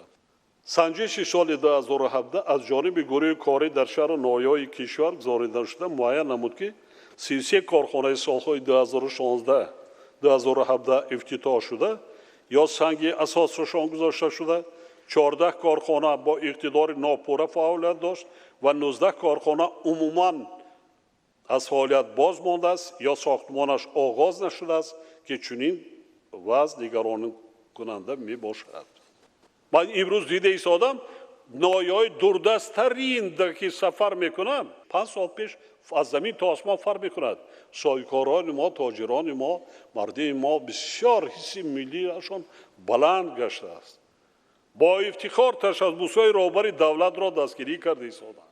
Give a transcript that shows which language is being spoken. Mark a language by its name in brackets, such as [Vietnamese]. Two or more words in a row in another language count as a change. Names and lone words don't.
[Persian] سنجش سال 2017 از جانب گروه کاری در شهر نایای کشور گزارده شده معین نمود که 33 کارخانه سالهای 2016-2017 افتتاح شده یا سنگ اساسشان گذاشته شده، 14 کارخانه با اقتدار ناپوره فعالیت داشت و 19 کارخانه عموماً از فعالیت باز مانده است یا ساختمانش آغاز نشده است که چنین وضع نگران کننده می باشد. من امروز دیده ایستادم [Tajik] ноҳияҳои дурдасттарин ки сафар мекунам 5 сол пеш аз замин то осмон фарқ мекунад. соҳибкорони мо, тоҷирони мо, мардими мо бисёр ҳисси миллиашон баланд гаштааст. бо ифтихор ташаббусҳои роҳбари давлатро дастгирӣ карда истоданд.